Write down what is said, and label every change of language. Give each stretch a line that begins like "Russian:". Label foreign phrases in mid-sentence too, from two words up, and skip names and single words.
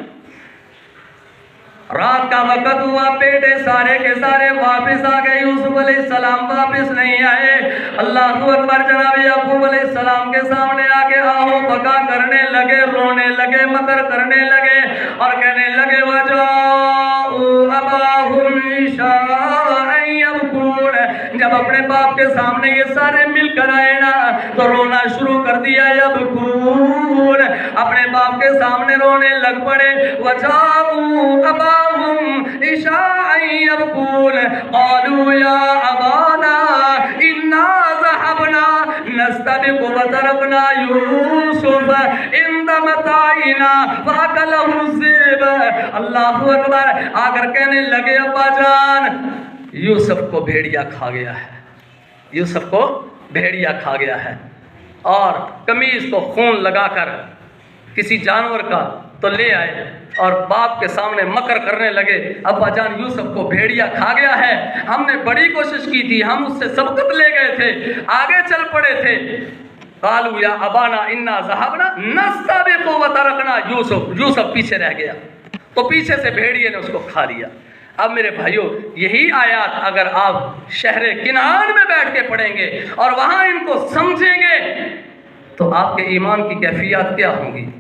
Urdu: رات کا وقت ہوا، بیٹے سارے کے سارے واپس آ گئے، یوسف علیہ السلام واپس نہیں آئے.
Arabic: الله أكبر.
Urdu: جناب یعقوب علیہ السلام کے سامنے آ کے آؤ بکا کرنے لگے، رونے لگے، مکر کرنے لگے اور کہنے لگے
Arabic: وجاءوا أباهم عشاء يبكون.
Urdu: جب اپنے باپ کے سامنے یہ سارے مل کر آئے نا تو رونا شروع کر دیا. یبکون، اپنے باپ کے سامنے رونے لگ پڑے.
Arabic: وجاءوا أباهم عشاء يبكون قالوا يا أبانا إنا ذهبنا نستبق وتركنا يوسف عند متاعنا فأكله الذئب. الله أكبر.
Urdu: آ کر کہنے لگے ابا جان یوسف کو بھیڑیا کھا گیا ہے، یوسف کو بھیڑیا کھا گیا ہے. اور قمیض کو خون لگا کر کسی جانور کا تو لے آئے اور باپ کے سامنے مکر کرنے لگے، ابا جان یوسف کو بھیڑیا کھا گیا ہے، ہم نے بڑی کوشش کی تھی، ہم اس سے سبقت لے گئے تھے، آگے چل پڑے تھے.
Arabic: قالوا يا أبانا إنا ذهبنا نستبق وتركنا يوسف.
Urdu: یوسف پیچھے رہ گیا تو پیچھے سے بھیڑیے نے اس کو کھا لیا. اب میرے بھائیو، یہی آیت اگر آپ شہر کنعان میں بیٹھ کے پڑھیں گے اور وہاں ان کو سمجھیں گے تو آپ کے ایمان کی کیفیت کیا ہوں گی.